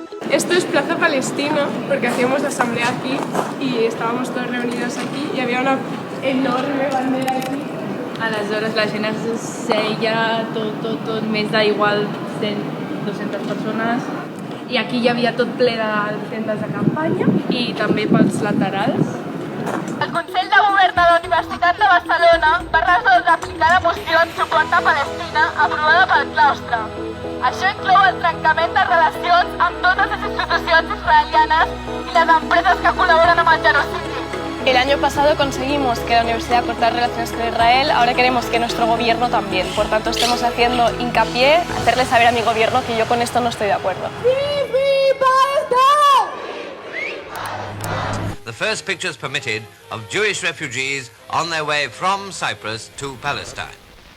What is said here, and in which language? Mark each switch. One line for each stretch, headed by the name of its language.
Spanish: Esto es Plaza Palestina, porque hacíamos la asamblea aquí y estábamos todos reunidos aquí y había una enorme bandera aquí.
Catalan: Aleshores la gent es seia tot més d'igual 100, 200 persones i aquí hi havia tot ple de tendes de campanya i també pels laterals. El Consell de Govern de la Universitat de Barcelona va resoldre aplicar la moció en suport a Palestina aprovada pel claustre. Això inclou el trencament de relacions amb totes les institucions israelianes i les empreses que col·laboren amb el genocidi.
Spanish: El año pasado conseguimos que la universidad cortara relaciones con Israel, ahora queremos que nuestro gobierno también. Por tanto, estamos haciendo hincapié, hacerle saber a mi gobierno que yo con esto no estoy de acuerdo.
English: The first pictures permitted of Jewish refugees on their way from Cyprus to Palestine.